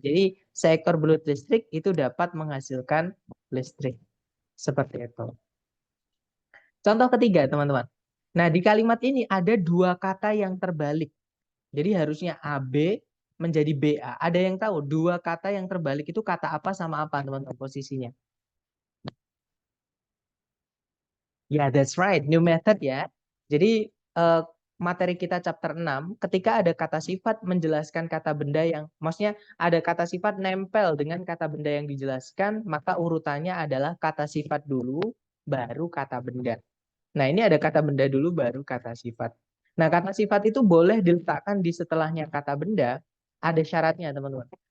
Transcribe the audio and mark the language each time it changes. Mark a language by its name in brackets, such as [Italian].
[Indonesian] Jadi seekor belut listrik itu dapat menghasilkan listrik. Seperti itu. Contoh ketiga, teman-teman. Nah, di kalimat ini ada dua kata yang terbalik. Jadi harusnya AB menjadi BA. Ada yang tahu dua kata yang terbalik itu kata apa sama apa, teman-teman, posisinya? [English] Ya, that's right. New method ya. Jadi [Indonesian] materi kita chapter 6, ketika ada kata sifat menjelaskan kata benda yang, maksudnya ada kata sifat nempel dengan kata benda yang dijelaskan, maka urutannya adalah kata sifat dulu, baru kata benda. Nah, ini ada kata benda dulu, baru kata sifat. Nah, kata sifat itu boleh diletakkan di setelahnya kata benda, ada syaratnya, teman-teman.